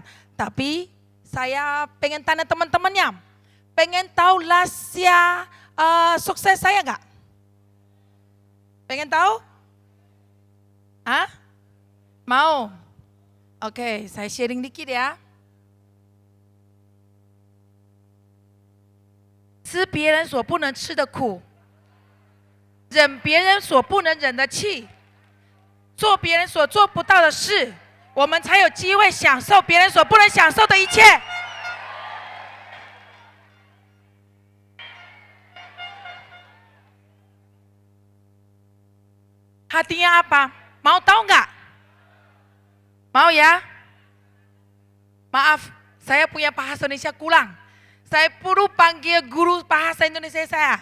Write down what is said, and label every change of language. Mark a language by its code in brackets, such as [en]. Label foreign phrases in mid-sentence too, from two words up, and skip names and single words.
[id] Tapi saya pengen tanya teman-temannya, pengen tahu rahasia sukses saya nggak? Pengen tahu? Hah? Mau? Oke, saya sharing dikit ya. [zh] 吃别人所不能吃的苦，忍别人所不能忍的气，做别人所做不到的事，我们才有机会享受别人所不能享受的一切。 [id] Artinya apa? Mau tahu nggak? Mau ya? Maaf, saya punya bahasa Indonesia kurang. Saya perlu panggil guru bahasa Indonesia saya.